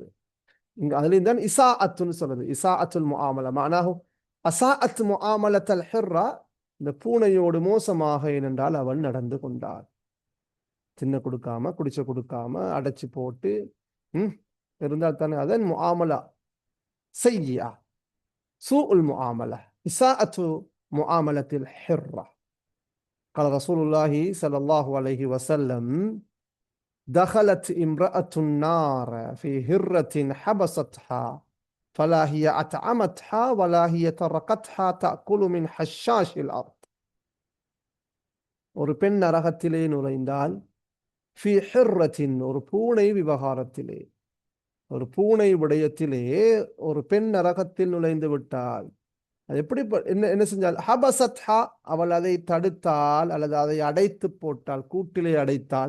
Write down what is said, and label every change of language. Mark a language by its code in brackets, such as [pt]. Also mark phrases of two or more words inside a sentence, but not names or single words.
[ta] இங்க அதுலேயும் தான் இசாஅத்துன்னு சொல்றது. [ar] إساءة المعاملة معناه إساءة معاملة الهرة, [ta] இந்த பூனையோடு மோசமாக, ஏனென்றால் அவள் நடந்து கொண்டாள். தின்ன கொடுக்காம, குடிச்ச கொடுக்காம, அடைச்சு போட்டு இருந்தால் தானே அதன் முஆமலா செய்யா. [ar] سوء المعاملة، إساءة معاملة الحرة. قال رسول الله صلى الله عليه وسلم: دخلت امرأة النار في هرة حبستها فلا هي أطعمتها ولا هي تركتها تأكل من حشاش الأرض. [ta] ஒரு பெண் நரகத்திலே நுழைந்தால், [ar] في هرة, [ta] ஒரு பூனை விவகாரத்திலே, ஒரு பூனை விடயத்திலே ஒரு பெண் நரகத்தில் நுழைந்து விட்டால், அது எப்படி என்ன செஞ்சால்? ஹபசத்ஹா, அவள் அதை தடுத்தால் அல்லது அதை அடைத்து போட்டால், கூட்டிலே அடைத்தால்.